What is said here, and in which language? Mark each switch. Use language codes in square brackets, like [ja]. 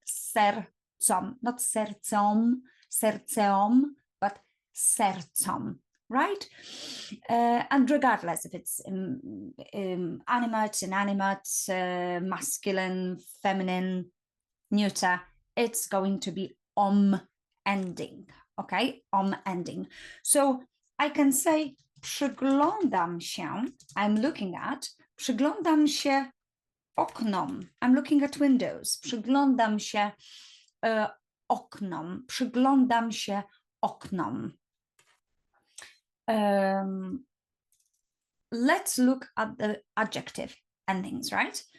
[en] Sercom, not sercom, serceom, but sercom, right? And regardless if it's animate, inanimate, masculine, feminine, neuter, it's going to be ending, okay? Ending. So I can say przyglądam się, I'm looking at, [pl] przyglądam się oknom, [en] I'm looking at windows, przyglądam się oknom, przyglądam się oknom. Let's look at the adjective endings, right?